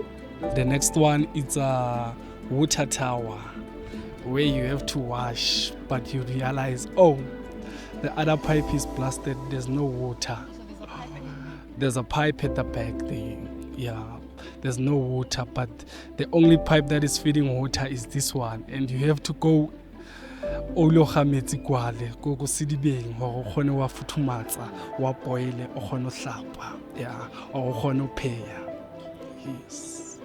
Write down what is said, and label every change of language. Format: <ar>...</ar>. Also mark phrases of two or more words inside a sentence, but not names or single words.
<en>The next one is a water tower where you have to wash, but you realize, oh, the other pipe is blasted, there's no water. There's a pipe at the back there. Yeah, there's no water, but the only pipe that is feeding water is this one, and you have to go</en> <st>ologa metsi kwale go sidibeng hore o kgone wa futhumatsa wa boile o kgone o hlapa,</st> <en>yeah,</en> <st>o kgone o pheya.</st> <en>Yes.</en>